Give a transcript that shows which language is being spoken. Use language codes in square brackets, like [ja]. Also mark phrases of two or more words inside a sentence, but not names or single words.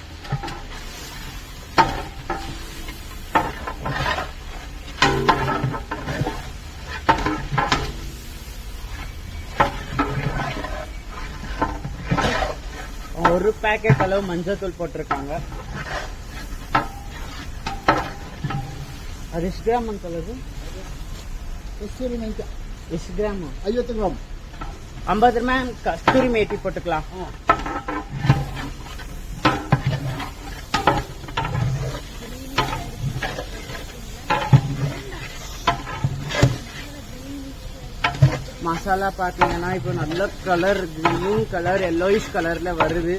[ta] ஒரு பேக்கெட் அளவு மஞ்சத்தூள் போட்டிருக்காங்க. [kn] அது ಎಷ್ಟು ಗ್ರಾಮ್ ಅಂತ ಅದು? ಎಷ್ಟು ಗ್ರಾಮ್? 50 ಗ್ರಾಮ್. [ta] 50 ಗ್ರಾಮ್ கஸ்தூரி மேத்தி போட்டுக்கலாம். மசாலா பாத்தீங்கன்னா இப்போ நல்ல கலர், கிரீன் கலர், எல்லோயிஷ் கலர்ல வருது.